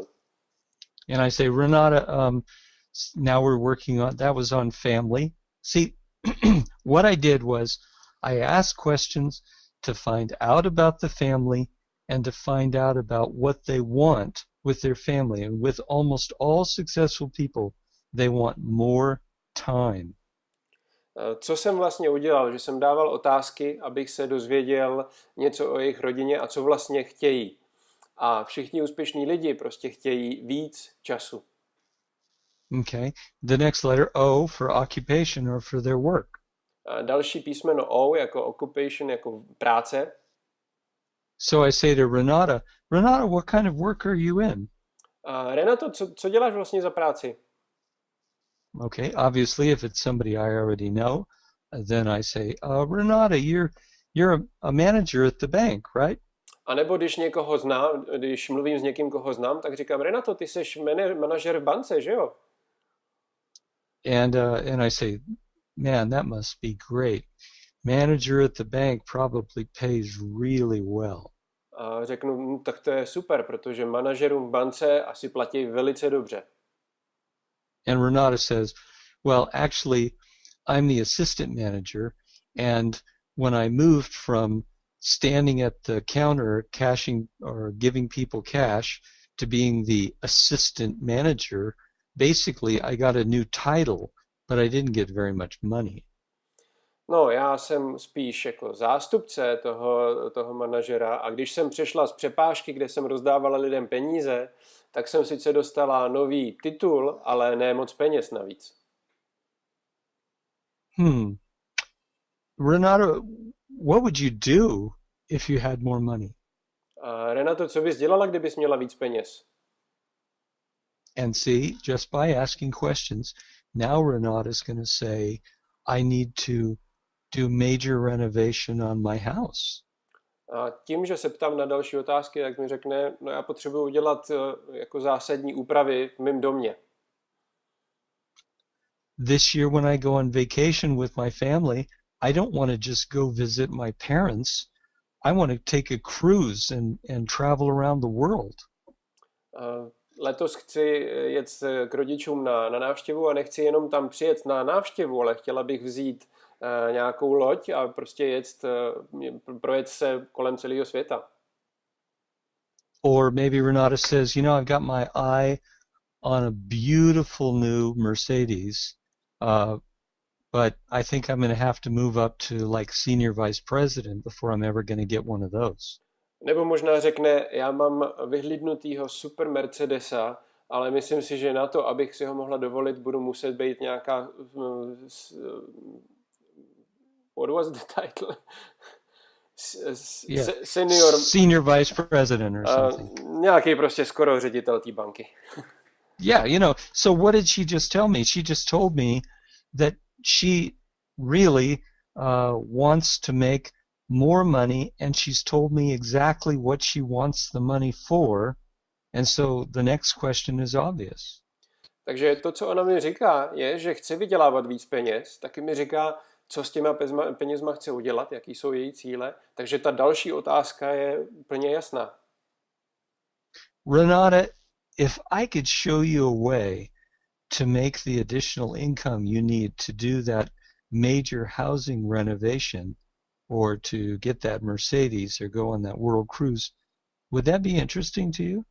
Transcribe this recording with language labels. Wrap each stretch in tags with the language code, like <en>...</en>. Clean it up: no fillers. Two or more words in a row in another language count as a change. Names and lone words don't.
<en>And I say, Renata, now we're working on, that was on family. See, what I did was I asked questions to find out about the family and to find out about what they want with their family. And with almost all successful people, they want more time.</en> <cs>Co jsem vlastně udělal? Že jsem dával otázky, abych se dozvěděl něco o jejich rodině a co vlastně chtějí. A všichni úspěšní lidi prostě chtějí víc času.</cs> <en>Okay. The next letter, O, for occupation or for their work.</en> <cs>A další písmeno O jako occupation, jako práce.</cs> <en>So I say to Renata, Renata, what kind of work are you in?</en> <cs>Renato, co děláš vlastně za práci?</cs> <en>Okay, obviously, if it's somebody I already know, then I say, Renata, you're a manager at the bank, right?</en> <cs>A nebo když někoho znám, když mluvím s někým, koho znám, tak říkám, Renato, ty jsi manažer v bance, že jo?</cs> <en>And I say, man, that must be great. Manager at the bank probably pays really well.</en> <cs>A řeknu, tak to je super, protože manažerům v bance asi platí velice dobře.</cs> <en>And Renata says, well, actually, I'm the assistant manager, and when I moved from standing at the counter cashing or giving people cash to being the assistant manager, basically I got a new title, but I didn't get very much money.</en> <cs>No, já jsem spíš jako zástupce toho manažera a když jsem přešla z přepážky, kde jsem rozdávala lidem peníze, tak jsem sice dostala nový titul, ale ne moc peněz navíc.</cs> <en>Renato, what would you do if you had more money?</en> <cs>Renato, co bys dělala, kdybys měla víc peněz?</cs> <en>And see, just by asking questions, now Renata's going to say, I need to do major renovation on my house.</en> <cs>A tím, že se ptám na další otázky, tak mi řekne, no já potřebuji udělat jako zásadní úpravy v mém domě.</cs> <en>This year when I go on vacation with my family, I don't want to just go visit my parents. I want to take a cruise and travel around the world.</en> <cs>Letos chci jet k rodičům na návštěvu a nechci jenom tam přijet na návštěvu, ale chtěla bych vzít nějakou loď a prostě projet se kolem celého světa.</cs> <en>Or maybe Renata says, you know, I've got my eye on a beautiful new Mercedes, but I think I'm going to have to move up to like senior vice president before I'm ever going to get one of those.</en> <cs>Nebo možná řekne, já mám vyhlídnutýho super Mercedesa, ale myslím si, že na to, abych si ho mohla dovolit, budu muset být nějaká</cs> <en>what was the title? Senior vice president or something.</en> <cs>Nějaký prostě skoro ředitel té banky.</cs> <en>Yeah, you know, so what did she just tell me? She just told me that she really wants to make more money, and she's told me exactly what she wants the money for, and so the next question is obvious.</en> <cs>Takže to, co ona mi říká, je, že chce vydělávat víc peněz, taky mi říká, co s těma penězma chce udělat, jaký jsou její cíle, takže ta další otázka je úplně jasná.</cs> <en>Renata, if I could show you a way to make the additional income you need to do that major housing renovation or to get that Mercedes or go on that world cruise, would that be interesting to you?</en>